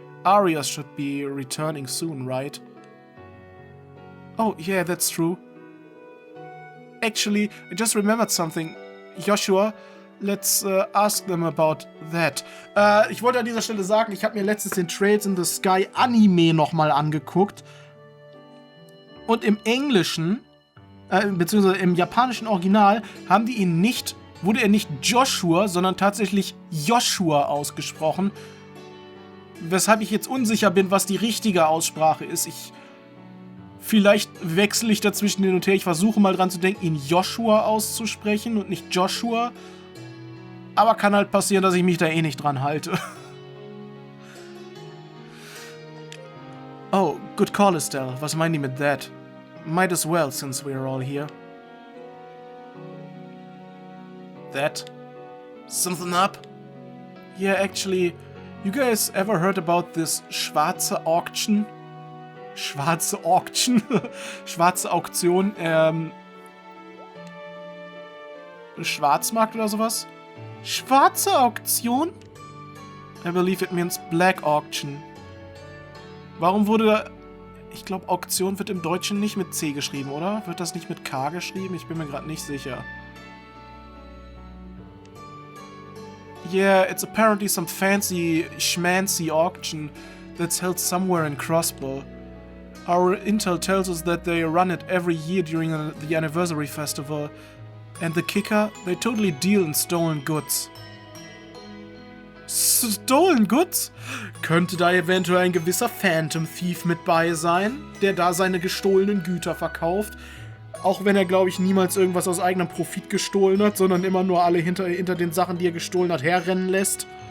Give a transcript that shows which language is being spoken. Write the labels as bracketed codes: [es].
[en] Arias should be returning soon, right? Oh, yeah, that's true. Actually, I just remembered something. Joshua, let's ask them about that. [de] Ich wollte an dieser Stelle sagen, ich habe mir letztens den Trails in the Sky Anime nochmal angeguckt. Und im Englischen, beziehungsweise im japanischen Original, wurde er nicht Joshua, sondern tatsächlich Joshua ausgesprochen. Weshalb ich jetzt unsicher bin, was die richtige Aussprache ist. Vielleicht wechsle ich dazwischen hin und her. Ich versuche mal dran zu denken, ihn Joshua auszusprechen und nicht Joshua. Aber kann halt passieren, dass ich mich da eh nicht dran halte. [en] Oh, good call, Estelle. [de] Was meinen die mit [en] that? Might as well, since we're all here. That? Something up? Yeah, actually, you guys ever heard about this schwarze auction? [de] Schwarze Auction? Schwarze Auktion, Schwarzmarkt oder sowas? Schwarze Auktion? [en] I believe it means black auction. [de] Warum wurde... Ich glaube, Auktion wird im Deutschen nicht mit C geschrieben, oder? Wird das nicht mit K geschrieben? Ich bin mir gerade nicht sicher. [en] Yeah, it's apparently some fancy schmancy auction that's held somewhere in Crossbell. Our intel tells us that they run it every year during the anniversary festival. And the kicker, they totally deal in stolen goods. Stolen Goods? [de] Könnte da eventuell ein gewisser Phantom Thief mit bei sein, der da seine gestohlenen Güter verkauft? Auch wenn er, glaube ich, niemals irgendwas aus eigenem Profit gestohlen hat, sondern immer nur alle hinter den Sachen, die er gestohlen hat, herrennen lässt.